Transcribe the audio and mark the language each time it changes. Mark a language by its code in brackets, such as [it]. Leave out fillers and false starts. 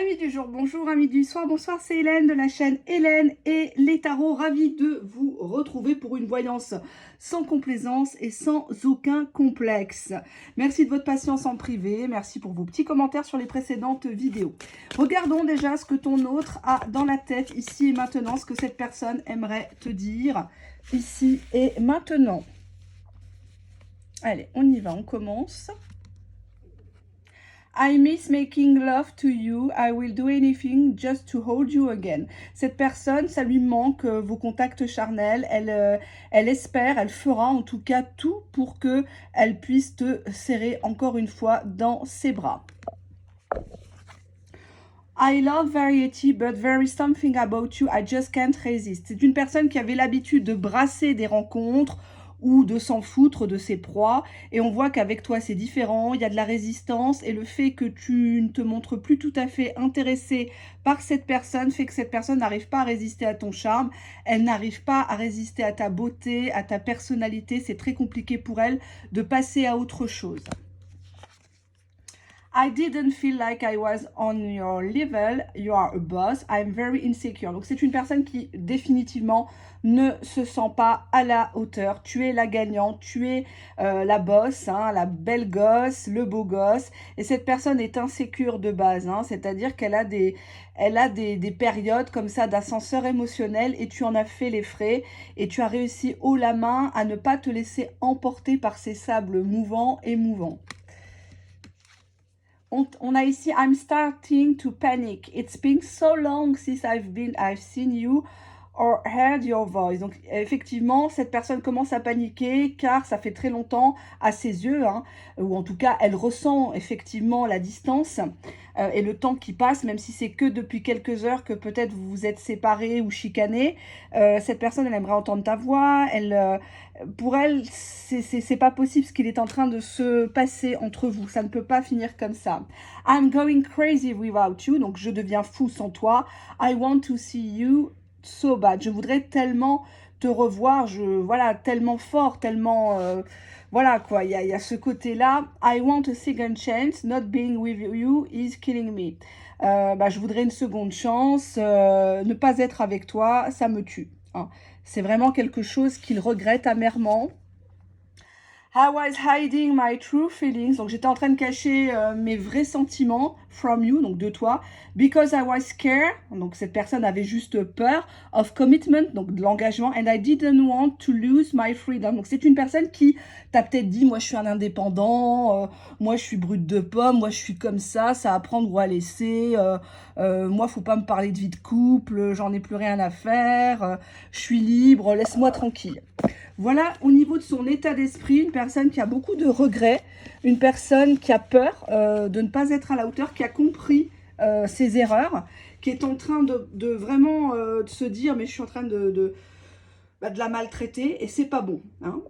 [fr] du jour, bonjour amis du soir, bonsoir, c'est Hélène de la chaîne Hélène et les tarots, ravie de vous retrouver pour une voyance sans complaisance et sans aucun complexe. Merci de votre patience en privé, merci pour vos petits commentaires sur les précédentes vidéos. Regardons déjà ce que ton autre a dans la tête ici et maintenant, ce que cette personne aimerait te dire ici et maintenant. Allez, on y va, on commence. [en] I miss making love to you. I will do anything just to hold you again. [fr] Cette personne, ça lui manque vos contacts charnels. Elle espère, elle fera en tout cas tout pour que elle puisse te serrer encore une fois dans ses bras. [en] I love variety, but there is something about you I just can't resist. [fr] C'est une personne qui avait l'habitude de brasser des rencontres ou de s'en foutre de ses proies. Et on voit qu'avec toi, c'est différent. Il y a de la résistance. Et le fait que tu ne te montres plus tout à fait intéressé par cette personne fait que cette personne n'arrive pas à résister à ton charme. Elle n'arrive pas à résister à ta beauté, à ta personnalité. C'est très compliqué pour elle de passer à autre chose. [en] I didn't feel like I was on your level. You are a boss. I'm very insecure. [fr] Donc, c'est une personne qui définitivement ne se sent pas à la hauteur. Tu es la gagnante, tu es la boss, hein, la belle gosse, le beau gosse. Et cette personne est insécure de base. Hein, c'est-à-dire qu'elle a des périodes comme ça d'ascenseur émotionnel et tu en as fait les frais. Et tu as réussi haut la main à ne pas te laisser emporter par ces sables mouvants et mouvants. On a ici [en] I'm starting to panic. It's been so long since I've seen you or heard your voice. [fr] Donc effectivement, cette personne commence à paniquer car ça fait très longtemps à ses yeux, hein, ou en tout cas elle ressent effectivement la distance et le temps qui passe, même si c'est que depuis quelques heures que peut-être vous vous êtes séparés ou chicanés. Cette personne, elle aimerait entendre ta voix. Pour elle, c'est pas possible ce qu'il est en train de se passer entre vous. Ça ne peut pas finir comme ça. [en] I'm going crazy without you. [fr] Donc je deviens fou sans toi. [en] I want to see you so bad. [fr] Je voudrais tellement te revoir, voilà, tellement fort, tellement, voilà quoi, il y a ce côté-là. [en] I want a second chance, not being with you is killing me. [fr] Je voudrais une seconde chance, ne pas être avec toi, ça me tue. Hein. C'est vraiment quelque chose qu'il regrette amèrement. [en] I was hiding my true feelings. [fr] Donc, j'étais en train de cacher mes vrais sentiments [en] from you, [fr] donc de toi. [en] Because I was scared. [fr] Donc, cette personne avait juste peur. [en] Of commitment, [fr] donc de l'engagement. [en] And I didn't want to lose my freedom. [fr] Donc, c'est une personne qui t'a peut-être dit, moi, je suis un indépendant. Moi, je suis brute de pomme. Moi, je suis comme ça à prendre ou à laisser. Moi, faut pas me parler de vie de couple. J'en ai plus rien à faire. Je suis libre. Laisse-moi tranquille. Voilà, au niveau de son état d'esprit, une personne qui a beaucoup de regrets, une personne qui a peur de ne pas être à la hauteur, qui a compris ses erreurs, qui est en train de vraiment de se dire, mais je suis en train de la maltraiter et c'est pas bon. Hein.